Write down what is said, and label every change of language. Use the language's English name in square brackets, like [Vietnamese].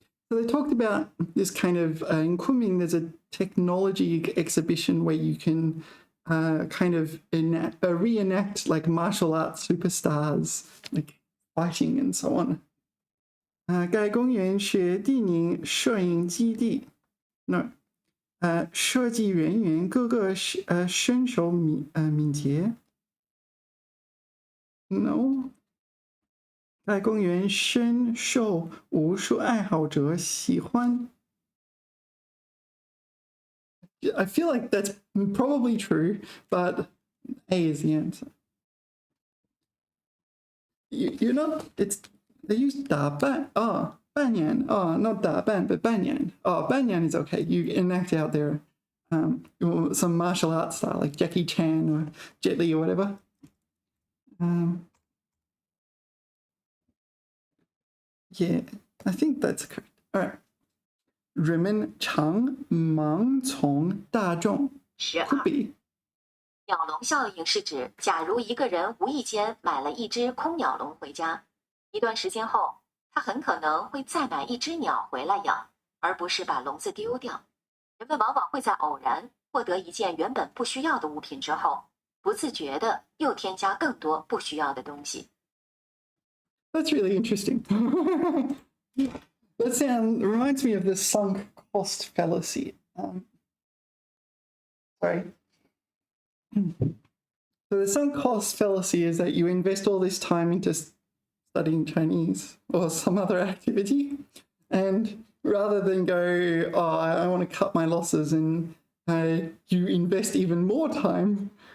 [English] So they talked about this kind of, in Kunming, there's a technology exhibition where you can kind of reenact like martial arts superstars, like fighting and so on. [Chinese] 该公园是电影摄影基地。那设计人员个个身手敏捷。 [English] No. [Chinese] 该公园深受武术爱好者喜欢。 [English] I feel like that's probably true, but A is the answer. You're not, they use 打扮,扮演, not 打扮, but 扮演. 扮演 is okay. You enact out there some martial arts style, like Jackie Chan or Jet Li or whatever. Yeah, I think that's correct. All right. [Chinese] 人们常盲从大众。 [English] 12. Could be. [Chinese] 鸟笼效应是指，假如一个人无意间买了一只空鸟笼回家，一段时间后，他很可能会再买一只鸟回来养，而不是把笼子丢掉。人们往往会在偶然获得一件原本不需要的物品之后，不自觉地又添加更多不需要的东西。 [English] That's really interesting. That reminds me of the sunk cost fallacy. Sorry. So the sunk cost fallacy is that you invest all this time into studying Chinese or some other activity, and rather than go, I want to cut my losses, and you invest even more time.